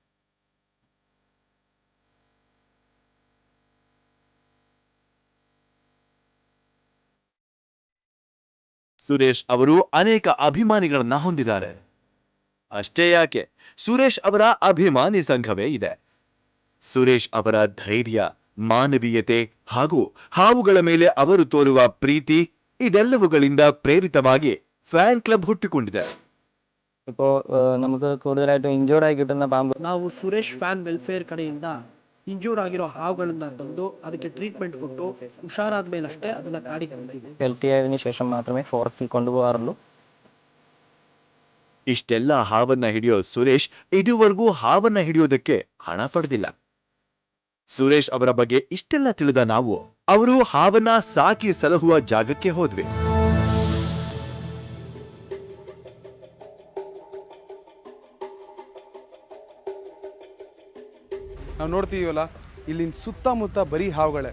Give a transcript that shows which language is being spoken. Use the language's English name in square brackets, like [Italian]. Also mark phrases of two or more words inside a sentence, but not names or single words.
[Kannada] ಸುರೇಶ್ ಅವರು ಅನೇಕ ಅಭಿಮಾನಿಗಳನ್ನ ಹೊಂದಿದ್ದಾರೆ. ಅಷ್ಟೇ ಯಾಕೆ, ಸುರೇಶ್ ಅವರ ಅಭಿಮಾನಿ ಸಂಘವೇ ಇದೆ. ಸುರೇಶ್ ಅವರ ಧೈರ್ಯ, ಮಾನವೀಯತೆ ಹಾಗೂ ಹಾವುಗಳ ಮೇಲೆ ಅವರು ತೋರುವ ಪ್ರೀತಿ ಇದೆಲ್ಲವುಗಳಿಂದ ಪ್ರೇರಿತವಾಗಿ [English] fan club [Kannada] ಹುಟ್ಟಿಕೊಂಡಿದೆ. [Malayalam] ഇപ്പോ നമുക്ക് കൂടുതലായിട്ട് ഇൻജോർഡ് ആയി കിട്ടുന്ന പാമ്പ് [Kannada] ನಾವು ಸುರೇಶ್ [English] fan welfare [Kannada] ಕಡೆಯಿಂದ ಇಂಜೂರ್ ಆಗಿರೋ ಹಾವುಗಳನ್ನ ತಂದು ಅದಕ್ಕೆ ಟ್ರೀಟ್ಮೆಂಟ್ ಕೊಟ್ಟು ಹುಷಾರಾದ ಮೇಲಷ್ಟೇ ಅದನ್ನ ಕಾಡಿಗೆ ತಂದಿದ್ದೀವಿ. [Malayalam] ഹെൽത്തി ആയതിനു ശേഷം മാത്രമേ ഫോറസ്റ്റിൽ കൊണ്ടുപോകാറുള്ളൂ. [Kannada] ಇಷ್ಟೆಲ್ಲ ಹಾವನ್ನ ಹಿಡಿಯೋ ಸುರೇಶ್ ಇದುವರೆಗೂ ಹಾವನ್ನ ಹಿಡಿಯೋದಕ್ಕೆ ಹಣ ಪಡೆದಿಲ್ಲ. ಸುರೇಶ್ ಅವರ ಬಗ್ಗೆ ಇಷ್ಟೆಲ್ಲ ತಿಳಿದ ನಾವು ಅವರು ಹಾವನ್ನ ಸಾಕಿ ಸಲಹುವ ಜಾಗಕ್ಕೆ ಹೋದ್ವಿ. ನಾವು ನೋಡ್ತೀವಲ್ಲ, ಇಲ್ಲಿನ ಸುತ್ತಮುತ್ತ ಬರೀ ಹಾವುಗಳೇ.